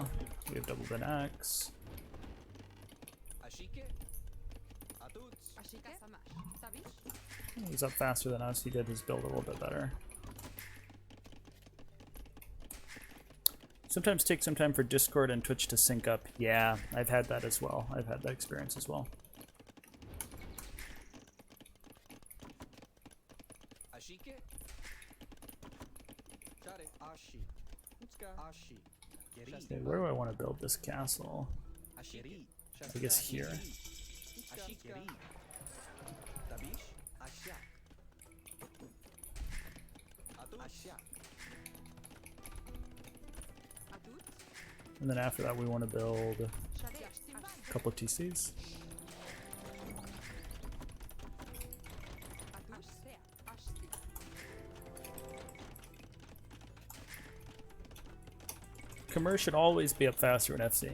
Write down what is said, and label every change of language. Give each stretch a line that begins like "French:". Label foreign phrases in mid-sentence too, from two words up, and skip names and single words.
English: We have double bit axe. He's up faster than us. He did his build a little bit better. Sometimes take some time for Discord and Twitch to sync up. Yeah, I've had that as well. I've had that experience as well. Ashike. Share. Ashi. Utska. Ashi. Okay, where do I want to build this castle? Ashiri. I guess here. Ashikeri. Tabish. Asha. Atu. Asha. And then after that we want to build a couple of TCs. Khmer should always be up faster in FC.